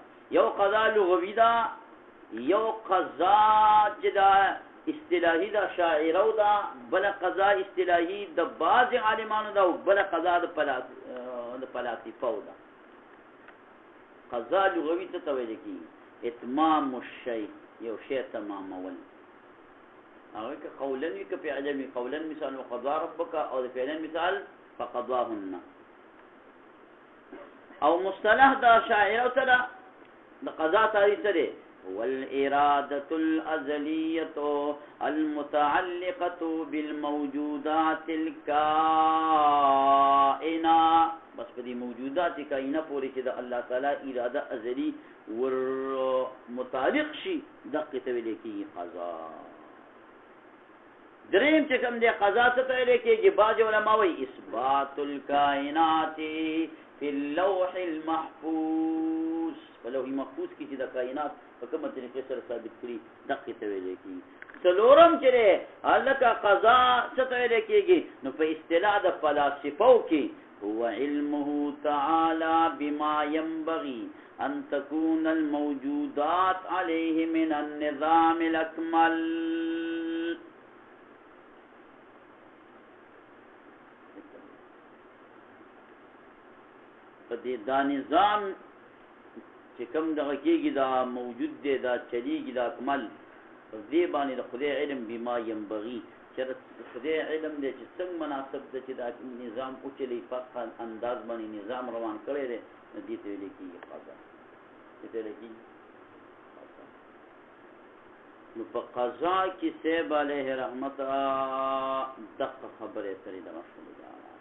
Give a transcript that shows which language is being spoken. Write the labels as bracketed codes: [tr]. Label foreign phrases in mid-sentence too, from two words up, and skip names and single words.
[ps] یو قضا لغوی ده، یو قضا چې دا اصطلاحي ده شاعره ده، بل قضا اصطلاحي د بعض عالمانو ده، او بل قضا د فلاسفه ده. قضا لغوی ته ویل کیږي [ar] اتمام الشیء، [ps] یو شی تمامول. هغه که قولا وی که فعلا وی. قولا مثال [ar] وقضى ربك [ps] او فعلا مثال فقضاهن. او مصطلح دا شاعر سره د قضا تعریف سره [ar] والإرادة الأزلية المتعلقة بالموجودات الكائنة. [ps] بس په دې موجودات کائنه پورې چې د الله تعالی اراده ازلی ور متعلق شي دغه ته ویل کېږي قضا. دریم چې کوم دی قضا څه ته ویل کېږي؟ بعض علما وایي [ar] اثبات الکائنات فی اللوح المحفوظ. [ps] په لوح محفوظ کې چې د کائنات په کومه طریقې سره ثابت کړي دغه ته ویل کېږي. څلورم چې هلکه قضا څه ته ویل کېږي؟ نو په اصطلاح د فلاسفو کې [ar] هو علمه تعالى بما ينبغي أن تكون الموجودات عليه من النظام الأكمل. [ps] دا نظام چې کوم دغه کېږي دا موجود دی، دا چلیږي، دا اکمل په دې باندې د خدای علم [ar] بما ينبغي [ps] چې خدای علم دی چې څنګه مناسب دی چې دا نظام اوچلی په انداز باندې نظام روان کړی دی. دې ته ویل کېږي قضا. دې ته ویل کېږي قضا. نو په قضا کې صاحب علیه رحمت دقه خبرې سره دغه شوې ده.